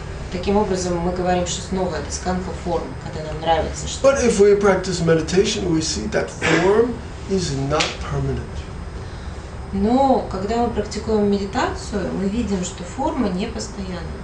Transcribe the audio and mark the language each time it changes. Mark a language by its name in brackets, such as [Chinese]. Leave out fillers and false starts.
[Russian] Таким образом, мы говорим, что снова это скандха форм, когда нам нравится что-то. [English] But if we practice meditation, we see that form is not permanent. [Russian] Но когда мы практикуем медитацию, мы видим, что форма не постоянна.